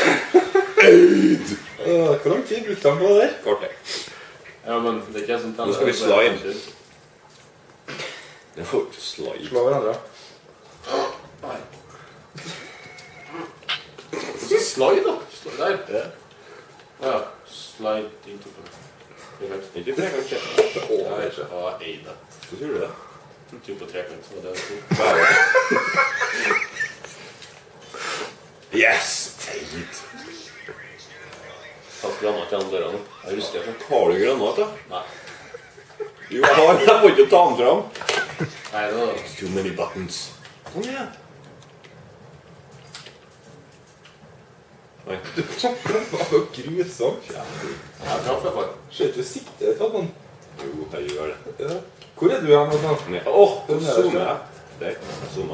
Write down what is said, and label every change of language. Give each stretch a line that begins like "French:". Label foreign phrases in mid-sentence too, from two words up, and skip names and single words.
Norwegian: Hvor lang tid brukte han på det der? Kort det. Ja, men det er ikke sånn. Nå skal vi slide. Jeg får ikke slide. Slå hverandre. Nei. Slide da. Slide der. Ja.
English: Slide into the...
Norwegian: Ikke trekant, ikke. Der har jeg det. Hvor tror du det? Typ på trekant, så det er det. Bare. Yes! Teit. Tatt granat til andre dørene. Jeg husker det. Har du granat da? Nei. Jo, jeg har. Jeg får ikke ta den fram. Nei, det var...
English: Too many buttons.
Norwegian: Kom igjen. Nei. Det var jo grusomt. Jeg traff i hvert fall. Skjøt du sikte til noen? Jo, jeg gjør det. Ja. Hvor er du her nå? Åh, nå zoomer jeg. Der, jeg zoomer.